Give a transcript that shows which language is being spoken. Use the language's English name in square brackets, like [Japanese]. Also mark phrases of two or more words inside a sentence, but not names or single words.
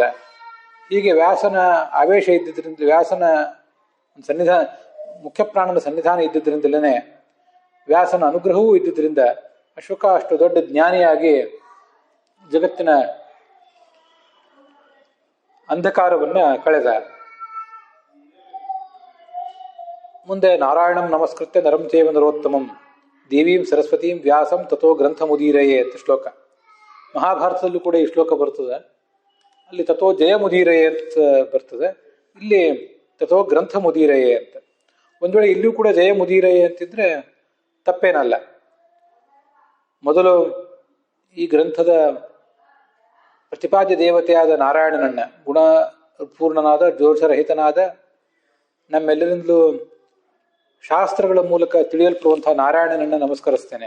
[Kannada] ಹೀಗೆ ವ್ಯಾಸನ ಆವೇಶ ಇದ್ದಿದ್ದರಿಂದ, ವ್ಯಾಸನ ಸನ್ನಿಧಾನ, ಮುಖ್ಯ ಪ್ರಾಣನ ಸನ್ನಿಧಾನ ಇದ್ದಿದ್ದರಿಂದಲೇ ವ್ಯಾಸನ ಅನುಗ್ರಹವೂ ಇದ್ದಿದ್ದರಿಂದ ಶುಕ ಅಷ್ಟು ದೊಡ್ಡ ಜ್ಞಾನಿಯಾಗಿ ಜಗತ್ತಿನ ಅಂಧಕಾರವನ್ನು ಕಳೆದ. [Sanskrit] ಮುಂದೆ ನಾರಾಯಣಂ ನಮಸ್ಕೃತ್ಯ ನರಂ ಚೈವ ನರೋತ್ತಮಂ ದೇವೀಂ ಸರಸ್ವತೀಂ ವ್ಯಾಸಂ ತಥೋ ಗ್ರಂಥಮುದೀರಯೇ [Kannada] ಅಂತ ಶ್ಲೋಕ. ಮಹಾಭಾರತದಲ್ಲೂ ಕೂಡ ಈ ಶ್ಲೋಕ ಬರ್ತದೆ. ಅಲ್ಲಿ [Sanskrit] ತಥೋ ಜಯಮುದೀರಯೇ [Kannada] ಅಂತ ಬರ್ತದೆ, ಇಲ್ಲಿ [Sanskrit] ತಥೋ ಗ್ರಂಥಮುದೀರಯೇ [Kannada] ಅಂತ. ಒಂದು ವೇಳೆ ಇಲ್ಲಿಯೂ ಕೂಡ ಜಯಮುದೀರಯೇ ಅಂತಿದ್ರೆ ತಪ್ಪೇನಲ್ಲ. ಮೊದಲು ಈ ಗ್ರಂಥದ ಪ್ರತಿಪಾದ್ಯ ದೇವತೆಯಾದ ನಾರಾಯಣನನ್ನ, ಗುಣಪೂರ್ಣನಾದ, ದೋಷರಹಿತನಾದ, ನಮ್ಮೆಲ್ಲರಿಂದಲೂ ಶಾಸ್ತ್ರಗಳ ಮೂಲಕ ತಿಳಿಯಲ್ಪಡುವಂತಹ ನಾರಾಯಣನನ್ನ ನಮಸ್ಕರಿಸ್ತೇನೆ.